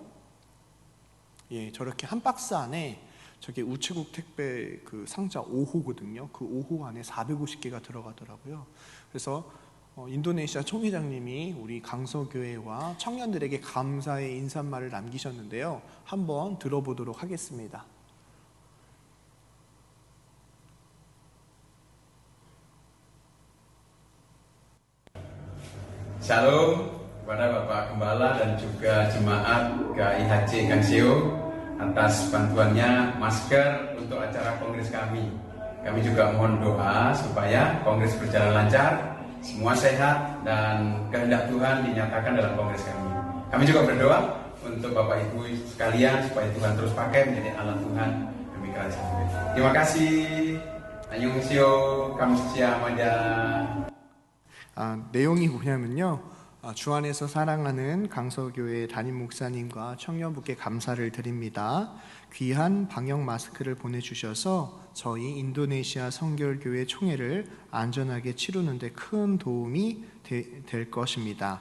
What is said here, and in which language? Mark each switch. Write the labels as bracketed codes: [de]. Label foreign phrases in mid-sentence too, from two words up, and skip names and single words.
[ko] 예, 저렇게 한 박스 안에 저게 우체국 택배 그 상자 5호거든요. 그 5호 안에 450개가 들어가더라고요. 그래서 인도네시아 총회장님이 우리 강서교회와 청년들에게 감사의 인사말을 남기셨는데요. 한번 들어보도록 하겠습니다. [id] Shalom kepada Bapak Gembala dan juga jemaat GIHC Ganseo atas bantuannya masker untuk acara kongres kami. Kami juga mohon doa supaya kongres berjalan lancar, semua sehat dan kehendak Tuhan dinyatakan dalam kongres kami. Kami juga berdoa untuk Bapak Ibu sekalian supaya Tuhan terus pakai menjadi alat Tuhan demi kerajaan Tuhan. Terima kasih. [ko] Annyeonghaseyo, 감사합니다. 내용이 뭐냐면요. 주 안에서 사랑하는 강서교회 담임 목사님과 청년부께 감사를 드립니다. 귀한 방역 마스크를 보내주셔서 저희 인도네시아 선결교회 총회를 안전하게 치르는 데 큰 도움이 될 것입니다.